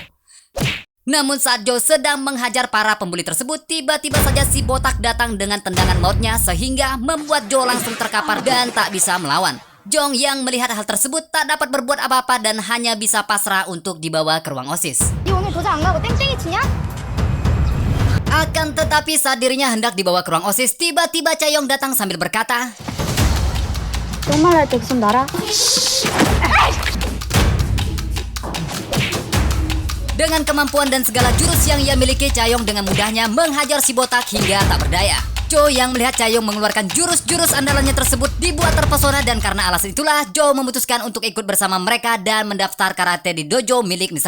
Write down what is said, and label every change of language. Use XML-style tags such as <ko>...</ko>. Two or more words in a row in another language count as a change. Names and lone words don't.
<id>Namun saat Jo sedang menghajar para pembuli tersebut, tiba-tiba saja si botak datang dengan tendangan mautnya sehingga membuat Jo langsung terkapar dan tak bisa melawan. Jong yang melihat hal tersebut tak dapat berbuat apa-apa dan hanya bisa pasrah untuk dibawa ke ruang OSIS.</id> <ko>니 오늘 도장 안 가고 땡땡이 치냐?</ko> <id>Akan tetapi saat dirinya hendak dibawa ke ruang OSIS, tiba-tiba Chaeyoung datang sambil berkata,</id> <ko>똥말 할때 손 놔라.</ko> <id>dengan kemampuan dan segala jurus yang ia miliki, Chaeyoung dengan mudahnya menghajar si botak hingga tak berdaya. Jo yang melihat Chaeyoung mengeluarkan jurus-jurus andalannya tersebut dibuat terpesona dan karena alasan itulah Jo memutuskan untuk ikut bersama mereka dan mendaftar karate di dojo milik Mr.</id>